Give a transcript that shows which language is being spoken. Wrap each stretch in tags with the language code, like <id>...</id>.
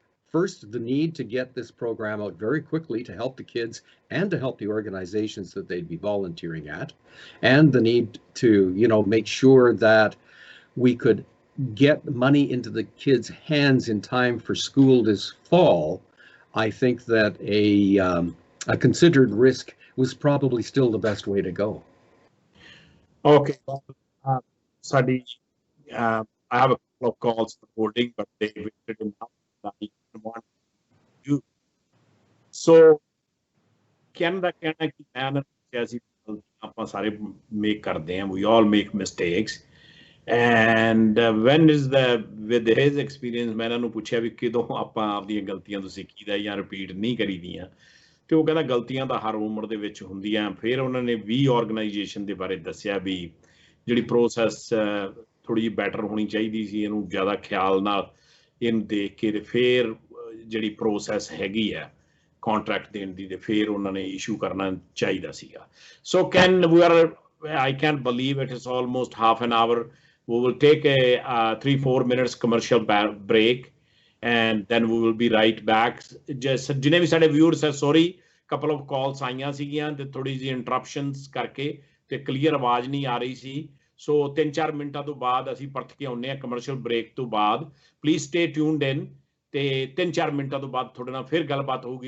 <en>First, the need to get this program out very quickly to help the kids and to help the organizations that they'd be volunteering at, and the need to, make sure that we could get money into the kids' hands in time for school this fall. I think that a considered risk was probably still the best way to go. Okay. Sadi, I have a couple of calls for holding, but they waited enough. I didn't want you.</en> <pa>So, ਕਹਿਣ ਦਾ ਕਹਿਣਾ ਕਿ ਮੈਂ ਨਾ ਦੱਸਿਆ ਸੀ ਆਪਾਂ ਸਾਰੇ make ਕਰਦੇ ਹਾਂ,</pa> <en>we all make mistakes, and when is the with his experience</en> <pa>ਮੈਂ ਇਹਨਾਂ ਨੂੰ ਪੁੱਛਿਆ ਵੀ ਕਿਦੋਂ ਆਪਾਂ ਆਪਣੀਆਂ ਗਲਤੀਆਂ ਤੋਂ ਸਿੱਖੀਦਾ ਜਾਂ ਰਿਪੀਟ ਨਹੀਂ ਕਰੀਦੀਆਂ, ਤੇ ਉਹ ਕਹਿੰਦਾ ਗਲਤੀਆਂ ਤਾਂ ਹਰ ਉਮਰ ਦੇ ਵਿੱਚ ਹੁੰਦੀਆਂ। ਫਿਰ ਉਹਨਾਂ ਨੇ ਵੀ ਆਰਗੇਨਾਈਜੇਸ਼ਨ ਦੇ ਬਾਰੇ ਦੱਸਿਆ ਵੀ ਜਿਹੜੀ ਪ੍ਰੋਸੈਸ ਥੋੜੀ ਜਿਹੀ ਬੈਟਰ ਹੋਣੀ ਚਾਹੀਦੀ ਸੀ, ਇਹਨੂੰ ਜ਼ਿਆਦਾ ਖਿਆਲ ਨਾਲ ਇਹਨੂੰ ਦੇਖ ਕੇ ਤੇ ਫਿਰ ਜਿਹੜੀ ਪ੍ਰੋਸੈਸ ਹੈਗੀ ਆ contract ਦੇਣ ਦੀ ਤੇ ਫਿਰ ਉਹਨਾਂ ਨੇ ਇਸ਼ੂ ਕਰਨਾ ਚਾਹੀਦਾ ਸੀਗਾ।</pa> <en>So I can't believe it is almost half an hour. We will take a 3-4 minutes commercial break and then we will be right back.</en> <pa>Just ਜਿਨੇ ਵੀ ਸਾਡੇ viewers ਹੈ, sorry,</pa> <en>couple of calls</en> <pa>ਆਈਆਂ ਸੀਗੀਆਂ ਤੇ ਥੋੜੀ ਜਿਹੀ interruptions ਕਰਕੇ ਤੇ ਕਲੀਅਰ ਆਵਾਜ਼ ਨਹੀਂ ਆ ਰਹੀ ਸੀ। ਸੋ 3-4 ਮਿੰਟਾਂ ਤੋਂ ਬਾਅਦ ਅਸੀਂ ਪਰਤ ਕੇ ਆਉਂਦੇ ਹਾਂ ਕਮਰਸ਼ੀਅਲ ਬ੍ਰੇਕ ਤੋਂ ਬਾਅਦ।</pa> <en>please stay tuned in</en> <pa>ਤੇ 3-4 ਮਿੰਟਾਂ ਤੋਂ ਬਾਅਦ ਤੁਹਾਡੇ ਨਾਲ ਫਿਰ ਗੱਲਬਾਤ ਹੋਊਗੀ।</pa>